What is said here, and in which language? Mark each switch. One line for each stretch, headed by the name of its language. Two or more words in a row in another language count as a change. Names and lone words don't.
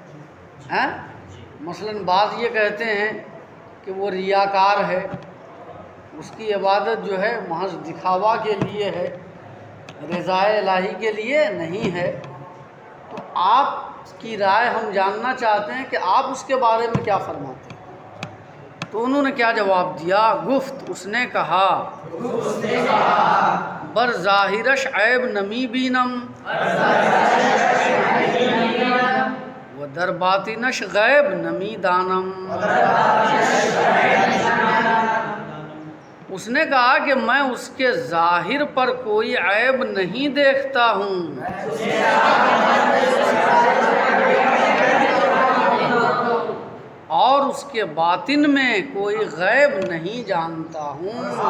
Urdu: مثلاً بعض یہ کہتے ہیں کہ وہ ریاکار ہے، اس کی عبادت جو ہے محض دکھاوا کے لیے ہے، رضائے الہی کے لیے نہیں ہے۔ تو آپ کی رائے ہم جاننا چاہتے ہیں کہ آپ اس کے بارے میں کیا فرماتے ہیں؟ تو انہوں نے کیا جواب دیا؟ گفت، اس نے کہا،
Persian: بر ظاہرش عیب نمی بینم و در باطنش غیب نمی دانم۔
Urdu: اس نے کہا کہ میں اس کے ظاہر پر کوئی عیب نہیں دیکھتا ہوں، اور اس کے باطن میں کوئی غیب نہیں جانتا ہوں۔